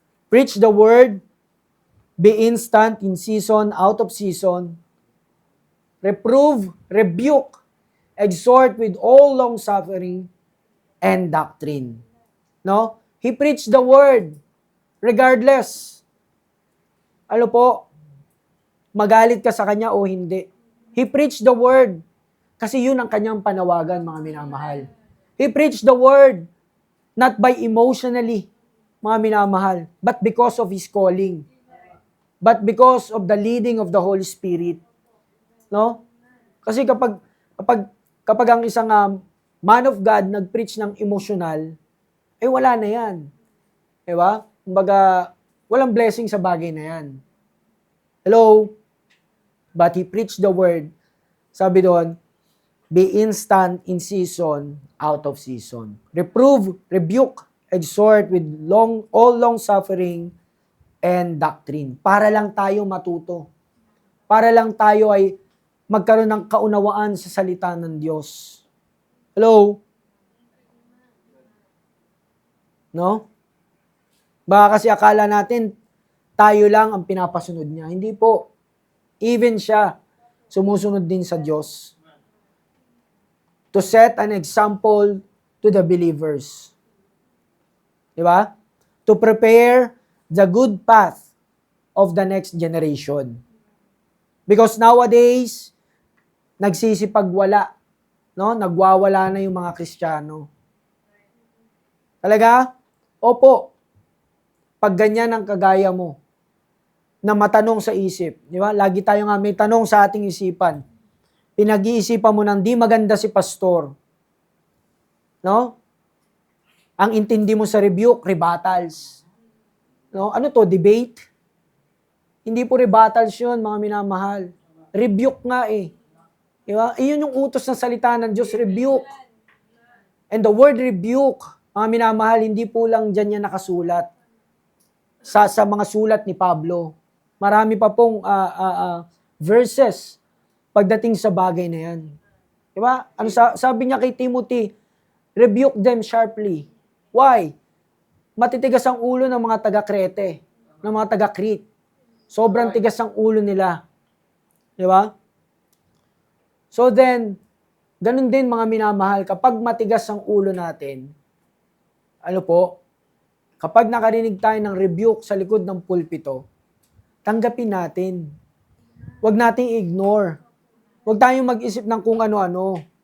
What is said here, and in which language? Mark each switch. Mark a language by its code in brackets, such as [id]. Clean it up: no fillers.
[en] Preach the word, be instant in season, out of season. Reprove, rebuke, exhort with all long suffering and doctrine. No? He preached the word regardless. [tl] Ano po? Magalit ka sa kanya o hindi. [en] He preached the word [tl] kasi yun ang kanyang panawagan, mga minamahal. [en] He preached the word not by emotionally, [tl] mga minamahal, [en] but because of His calling. But because of the leading of the Holy Spirit. No? [tl] Kasi kapag ang isang man of God nag-preach ng emotional, wala na yan. Diba? Kumbaga, walang blessing sa bagay na yan. Hello? [en] But he preached the word. [tl] Sabi doon, [en] be instant in season, out of season. Reprove, rebuke, exhort with all long suffering and doctrine. [tl] Para lang tayo matuto. Para lang tayo ay magkaroon ng kaunawaan sa salita ng Diyos. Hello? No? Baka kasi akala natin, tayo lang ang pinapasunod niya. Hindi po. Even siya, sumusunod din sa Diyos. [en] To set an example to the believers. Diba? To prepare the good path of the next generation. Because nowadays, [tl] nagsisipagwala. [en] No? [tl] Nagwawala na yung mga Kristiyano. Talaga? Opo. Pag ganyan ang kagaya mo, na matanong sa isip. Di ba? Lagi tayo nga may tanong sa ating isipan. Pinag-iisipan mo nang di maganda si pastor. No? Ang intindi mo sa rebuke, rebuttals. No? Ano to? Debate? Hindi po rebuttals yun, mga minamahal. Rebuke nga eh. Di ba? Iyon yung utos ng salita ng Diyos, rebuke. [en] And the word rebuke, [tl] mga minamahal, hindi po lang dyan yan nakasulat. Sa mga sulat ni Pablo. Marami pa pong verses pagdating sa bagay na yan. Diba? Ano sabi niya kay Timothy, [en] rebuke them sharply. Why? [tl] Matitigas ang ulo ng mga taga-Crete, ng mga taga-Crete. Sobrang tigas ang ulo nila. Diba? So then, ganun din mga minamahal, kapag matigas ang ulo natin, ano po, kapag nakarinig tayo ng rebuke sa likod ng pulpito, tanggapin natin. Huwag nating ignore. Huwag tayong mag-isip ng kung ano-ano.